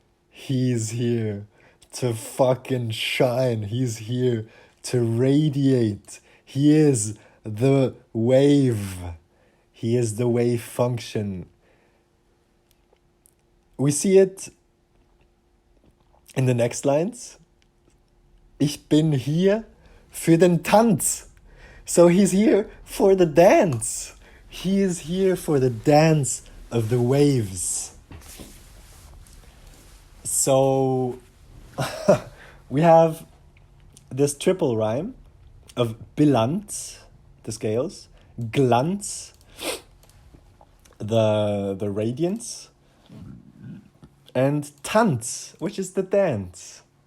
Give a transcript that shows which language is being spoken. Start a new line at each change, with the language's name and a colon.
English: He's here to fucking shine. He's here to radiate. He is the wave. He is the wave function. We see it in the next lines.
German: Ich bin hier für den Tanz.
English: So he's here for the dance. He is here for the dance of the waves. So we have this triple rhyme of Bilanz, the scales, Glanz, the radiance, and Tanz, which is the dance.